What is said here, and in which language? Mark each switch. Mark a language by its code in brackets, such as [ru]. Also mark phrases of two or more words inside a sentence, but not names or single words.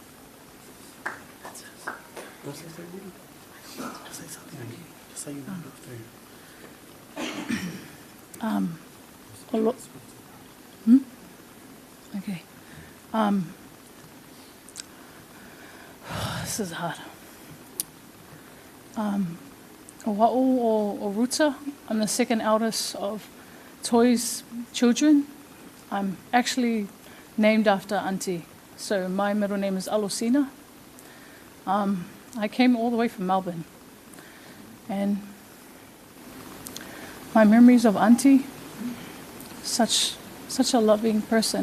[en] Okay. This is hard. [sm] Oa'u o Ruta. [en] I'm the second eldest of Toi's children. I'm actually named after Auntie. So my middle name is Alosina. I came all the way from Melbourne. And my memories of Auntie, such a loving person.